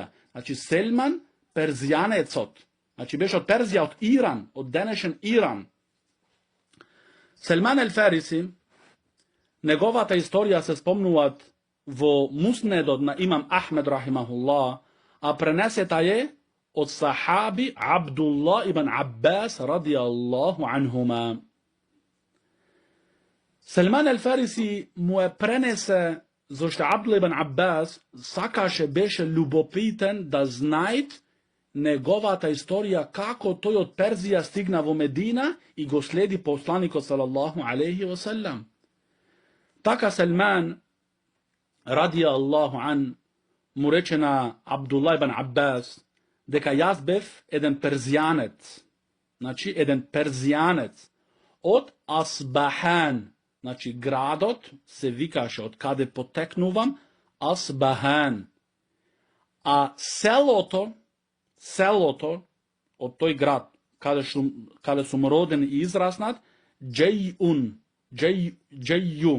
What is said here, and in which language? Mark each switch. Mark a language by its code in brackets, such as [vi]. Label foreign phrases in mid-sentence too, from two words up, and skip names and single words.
[mk] Значи, Селман, перзијанецот. Значи, беше од Перзија, од Иран, од денешен Иран. Салман ел-Фариси, неговата историја се спомнуваат во Муснедот на имам Ахмед рахимахуллах, а пренесета е од сахаби Абдулла ибн Аббас [ar] رضي الله عنهما. [mk] Салман ел-Фариси му е пренесе зашто Абдулла ибн Аббас сакаше, беше љубопитен да знајт неговата историја како тој од Перзија стигна во Медина и го следи посланикот [ar] صلى الله عليه وسلم. [mk] Така Салман [ar] رضي الله عنه [mk] му рече на Абдулла ибн Аббас дека јас бев еден перзијанец, значи еден перзијанец од Асбахан, значи градот се викаше од каде потекнувам Асбахан, а селото од тој град каде сум роден и израснат Џејју.